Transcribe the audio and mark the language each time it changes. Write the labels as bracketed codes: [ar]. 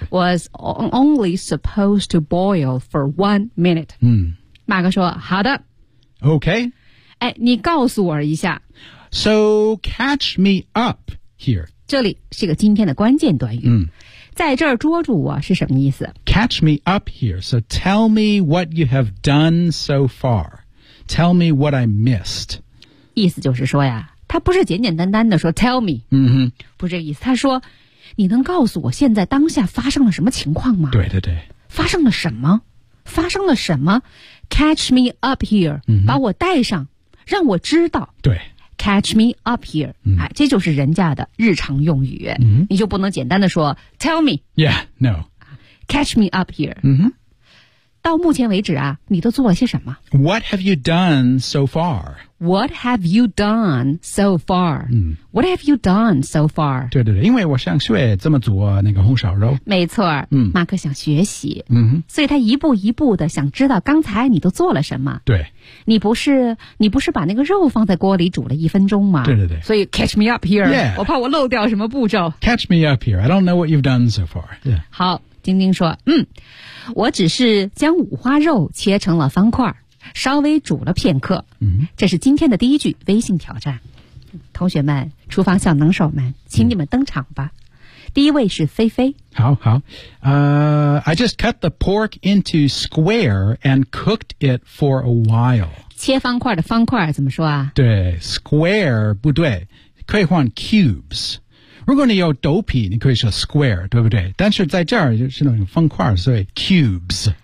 [en] Was only supposed to boil for 1 minute. [zh] 嗯，马克说：“好的 [en] ，OK。” [zh] 哎，你告诉我一下。 [en] So catch me up here. [zh] 这里是个今天的关键短语。嗯，在这儿捉住我是什么意思 [en] ？Catch me up here. So tell me what you have done so far. Tell me what I missed. [zh] 意思就是说呀，他不是简简单单的说 [en] tell me， [zh] 嗯哼，不是这意思。他说，你能告诉我现在当下发生了什么情况吗？对对对，发生了什么？发生了什么 ？ [en] Catch me up here，、 [zh] 嗯、把我带上，让我知道。对 [en] ，catch me up here， 哎、 [zh] 嗯，这就是人家的日常用语。嗯、你就不能简单的说 [en] tell me。 Yeah， no。 Catch me up here。 [zh] 嗯哼。到目前为止啊，你都做了些什么 [en] ？What have you done so far？ What have you done so far?、嗯、 What have you done so far? [zh] 对对对，因为我想学怎么做那个红烧肉。没错，嗯，马克想学习，嗯哼，所以他一步一步的想知道刚才你都做了什么。对，你不是把那个肉放在锅里煮了一分钟吗？对对对， [en] 所以 catch me up here。 Yeah. [zh] 我怕我漏掉什么步骤。 [en] Catch me up here. I don't know what you've done so far.、Yeah. [zh] 好，晶晶说，嗯，我只是将五花肉切成了方块。稍微煮了片刻，这是今天的第一句微信挑战。同学们，厨房小能手们，请你们登场吧。第一位是菲菲。 [en] 好好，I just cut the pork into square and cooked it for a while。 [zh] 切方块的方块怎么说啊？对 ，square 不对，可以换 cubes。如果你有豆皮，你可以说 square， 对不对？但是在这儿就是那种方块，所以 cubes。